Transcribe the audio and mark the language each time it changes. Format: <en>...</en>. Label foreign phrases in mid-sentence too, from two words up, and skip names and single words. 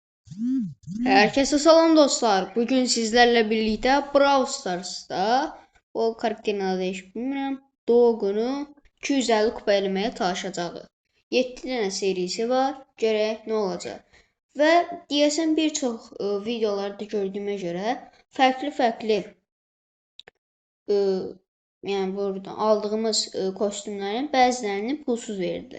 <tr>Herkese salam dostlar. Bugün sizlerle birlikte Brawl Stars'ta o karakterin adı değişik bilmirəm.</tr> <az>Doğunu 250 kupa eləməyə çalışacağıq. 7 dənə serisi var. Görək nə olacaq. Və deyəsən bir çox videolarda gördüyümə görə fərqli-fərqli yəni buradan aldığımız kostyumların bəzilərini pulsuz verdiler.</az>